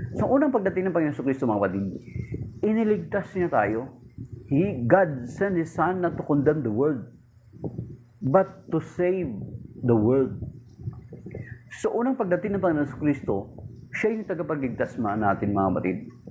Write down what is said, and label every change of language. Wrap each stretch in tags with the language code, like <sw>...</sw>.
<tl>So, unang pagdating ng Panginoon Kristo mga kapatid, iniligtas niya tayo.</tl> <en>God sent His Son not to condemn the world, but to save the world.</en> <tl>So, unang pagdating ng Panginoon Kristo, siya yung tagapagligtas natin mga kapatid.</tl>